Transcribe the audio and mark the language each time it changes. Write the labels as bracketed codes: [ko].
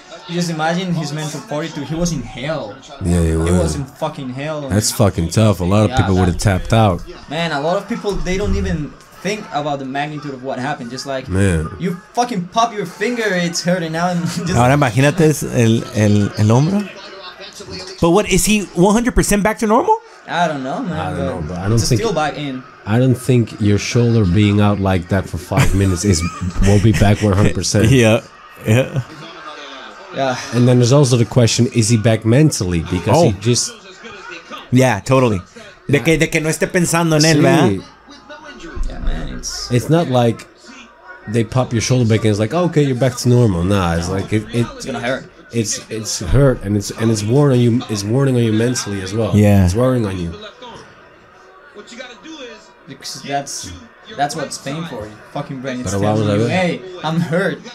[en] Just imagine his man for 42. He was in hell. Yeah, he was in fucking hell. That's fucking tough. A lot of people would have tapped out. Man, a lot of people, they don't even think about the magnitude of what happened. Just like, man, you fucking pop your finger, it's hurting now. [es] Ahora imagínate el hombro. [en] But what, is he 100% back to normal? I don't know, man. I don't know, but I don't think still back in. I don't think your shoulder being out like that for 5 minutes will be back 100%. Yeah. And then there's also the question: is he back mentally? Because he just. Yeah, totally. [es] De que no esté pensando en él, ¿verdad? [en] Yeah, man. It's not like they pop your shoulder back and it's like, oh, okay, you're back to normal. Nah, it's like it's gonna hurt. It's hurt and it's worn on you. It's wearing on you mentally as well. Yeah, it's wearing on you. Because that's what's painful. Your fucking brain is telling you, hey, I'm hurt.